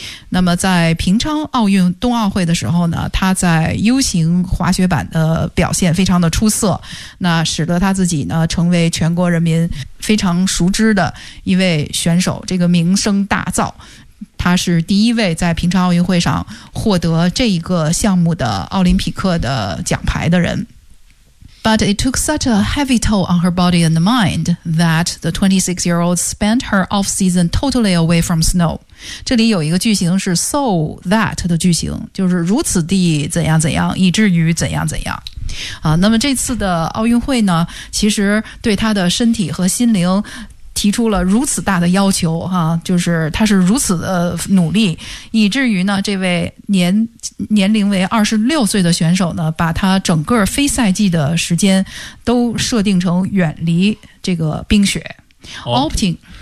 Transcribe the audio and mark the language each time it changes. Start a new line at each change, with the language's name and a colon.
Chinese: 那么在平昌奥运冬奥会的时候呢，他在 U 型滑雪板的表现非常的出色，那使得他自己呢成为全国人民非常熟知的一位选手，这个名声大噪。他是第一位在平昌奥运会上获得这一个项目的奥林匹克的奖牌的人。
English: But it took such a heavy toll on her body and mind that the 26-year-old spent her off-season totally away from snow.
Chinese: 这里有一个句型是 so that 的句型，就是如此地怎样怎样，以至于怎样怎样。啊，那么这次的奥运会呢，其实对她的身体和心灵提出了如此大的要求哈，就是她是如此的努力，以至于呢，这位年龄为26岁的选手呢，把他整个非赛季的时间都设定成远离这个冰雪 ，
English: opting